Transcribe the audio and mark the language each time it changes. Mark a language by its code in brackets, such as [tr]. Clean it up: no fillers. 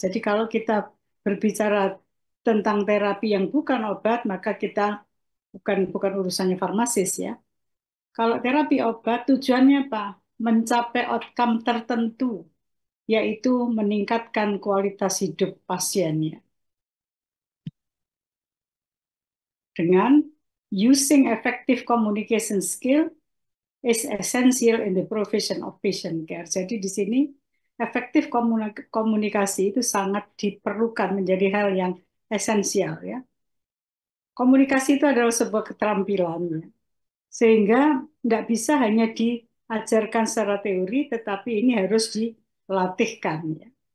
[id] Jadi kalau kita berbicara tentang terapi yang bukan obat, maka kita bukan urusannya farmasis ya. Kalau terapi obat tujuannya apa? Mencapai outcome tertentu, yaitu meningkatkan kualitas hidup pasiennya. [en] Dengan using effective communication skill is essential in the provision of patient care. [id] Jadi di sini efektif komunikasi itu sangat diperlukan menjadi hal yang esensial ya. Komunikasi itu adalah sebuah keterampilan ya. Sehingga tidak bisa hanya diajarkan secara teori, tetapi ini harus dilatihkan ya.